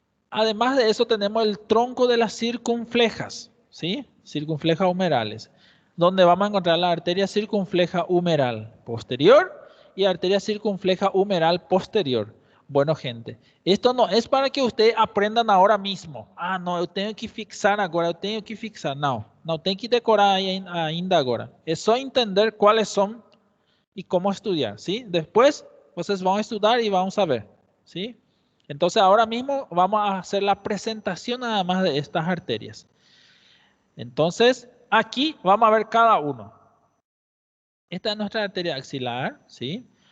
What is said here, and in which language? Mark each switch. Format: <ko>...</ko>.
<es>Además de eso tenemos el tronco de las circunflejas, ¿sí? Circunflejas humerales, donde vamos a encontrar la arteria circunfleja humeral posterior y arteria circunfleja humeral posterior. Bueno, gente, esto no es para que ustedes aprendan ahora mismo.</es> <pt>Ah, no, eu tenho que fixar agora, eu tenho que fixar. Não, não tem que decorar ainda agora.</pt> <es>Es só entender cuáles son y cómo estudiar, ¿sí? Después, ustedes van a estudiar y vamos a ver, ¿sí? Entonces ahora mismo vamos a hacer la presentación nada más de estas arterias. Entonces aquí vamos a ver cada uno. Esta es nuestra arteria axilar, ¿sí?</es>